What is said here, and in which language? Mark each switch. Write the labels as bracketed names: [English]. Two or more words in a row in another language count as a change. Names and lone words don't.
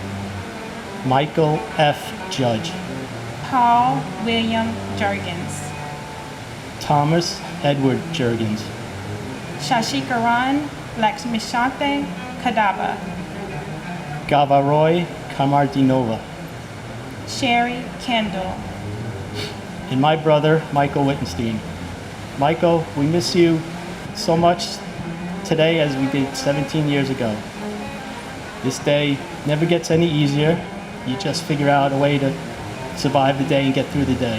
[English] Michael F. Judge, Paul William Jurgens, Thomas Edward Jurgens, Shashikaran Lakshmishante Kadaba, Gavaroy Kamardinova, Sherry Kendall, and my brother, Michael Wittenstein. Michael, we miss you so much today as we did 17 years ago. This day never gets any easier. You just figure out a way to survive the day and get through the day.